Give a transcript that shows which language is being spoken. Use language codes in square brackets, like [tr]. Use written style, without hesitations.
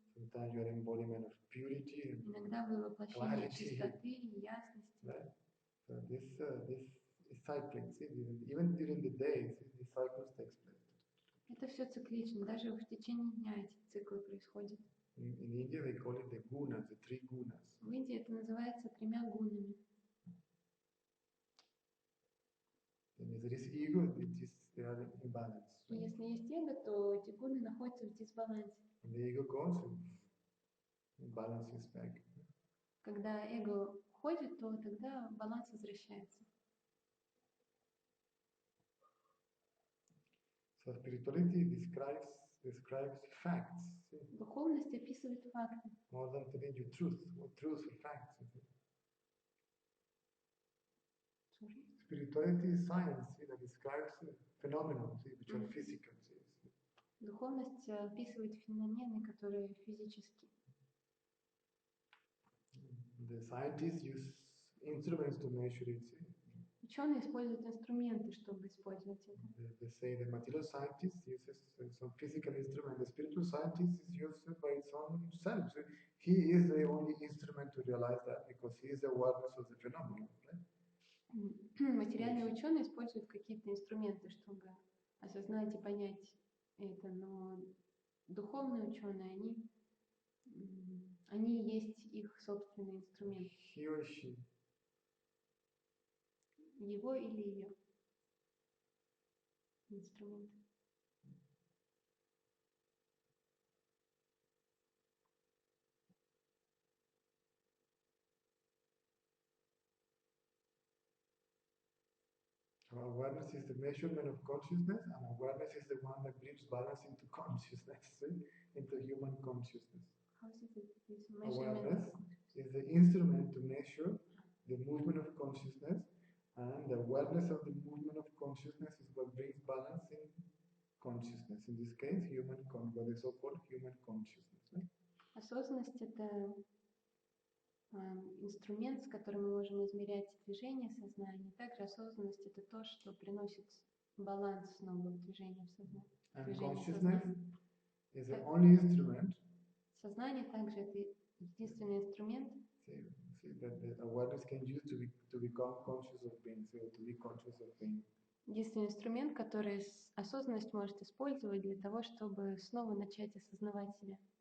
[en] Sometimes you're embodiment of purity. [ru] Иногда вы воплощение чистоты и ясности. [en] Right? So this is cycling. See, even during the day, the cycles takes place. [ru] Это все циклично. Даже в течение дня эти циклы происходят. [en] In India, they call it the gunas, the three gunas. [ru] В Индии это называется 3 гунами. [en] there is ego, they are in balance. [ru] И если есть эго, то эти гуны находятся в дисбалансе. [en] When the ego goes, balance is back. [ru] Когда эго уходит, то тогда баланс возвращается. [en] So spirituality describes facts. [ru] Духовность описывает факты. [en] More than telling you truth or facts. Spirituality is science that describes phenomena which are physical. [ru] Духовность описывает феномены, которые физические. [en] The scientists use instruments to measure it. [ru] Ученые используют инструменты, чтобы использовать это. [en] They say the material scientist uses some physical instrument. The spiritual scientist is used by its own self. So he is the only instrument to realize that because he is the awareness of the phenomenon. Right? [ru] Материальные ученые используют какие-то инструменты, чтобы осознать и понять это, но духовные ученые, они есть их собственный инструмент. [en] He or she. [ru] Его или ее инструмент. [en] Awareness is the measurement of consciousness, and awareness is the one that brings balance into consciousness, into human consciousness. How is it this Awareness is the instrument to measure the movement of consciousness, and the awareness of the movement of consciousness is what brings balance in consciousness. In this case, what is so-called human consciousness. Right? [ru] Осознанность — это инструмент, с которым мы можем измерять движение сознания. Также осознанность — это то, что приносит баланс снова в движение в сознании. [en] And consciousness is the only instrument. [ru] Сознание также это единственный инструмент. [en] That the awareness can use to become conscious of being, so to be conscious of being. [ru] Единственный инструмент, который осознанность может использовать для того, чтобы снова начать осознавать себя.